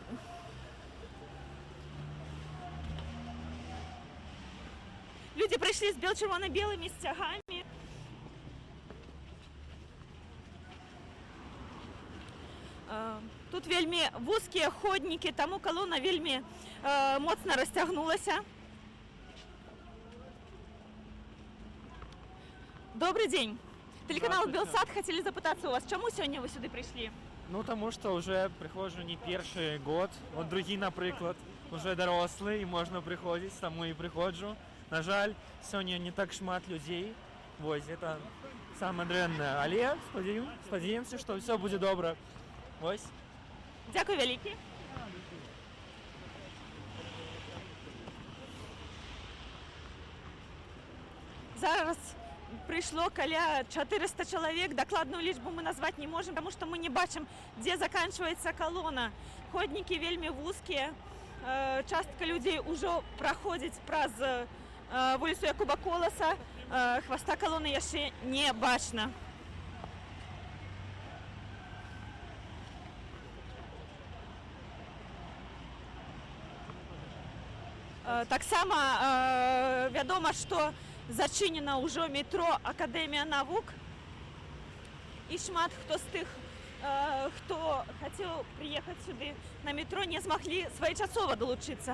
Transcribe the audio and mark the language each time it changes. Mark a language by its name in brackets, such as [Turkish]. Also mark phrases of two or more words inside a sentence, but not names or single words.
[Belarusian] Люди прыйшлі з бел-чырвона-белымі сцягамі. Тут вельмі вузкія ходнікі, таму калона вельмі моцна расцягнулася. [Russian] Добрый день. Телеканал Белсат, хотели запытаться у вас, чему сегодня вы сюда пришли? Ну, тому что уже прихожу не первый год, вот другие, например, уже дорослые, и можно приходить, тому и приходжу. [Belarusian] На жаль, [Russian] сегодня не так шмат людей, вот, это самое дрэнное, [Belarusian] але спадзяёмся, [Russian] что все будет добро. Вот. [Belarusian] Дякую вялікі. Зараз прыйшло каля 400 чалавек, дакладную лічбу мы назваць не можем, [Russian] потому что [Belarusian] мы не бачым, дзе заканчивается колонна. Ходнікі вельмі вузкія, частка людзей ужо праходзіць праз вуліцу Якуба Коласа, хваста колонны яшчэ не бачна. Таксама вядома, што зачынена ўжо метро Акадэмія навук, і шмат хто з тых, хто хацеў прыехаць сюды на метро, не змаглі своечасова далучыцца.